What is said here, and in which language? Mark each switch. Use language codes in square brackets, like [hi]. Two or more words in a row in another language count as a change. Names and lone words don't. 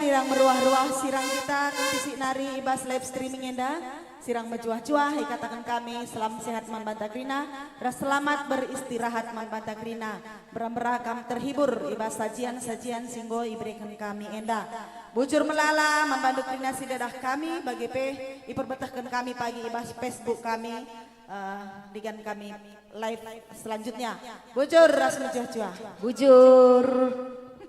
[btx] meruah-ruah sirang kita kentisi nari ibas [en] live streaming [btx] enda sirang mejuah-juah katakan kami selam sehat man bantakrina ras selamat beristirahat man bantakrina beram-berakam terhibur ibas sajian-sajian singgo iberikan kami enda bujur melala membantu krina sidadah kami bagi iperbetahkan kami pagi ibas Facebook kami dengan kami live selanjutnya bujur ras mejuah-juah Bujur.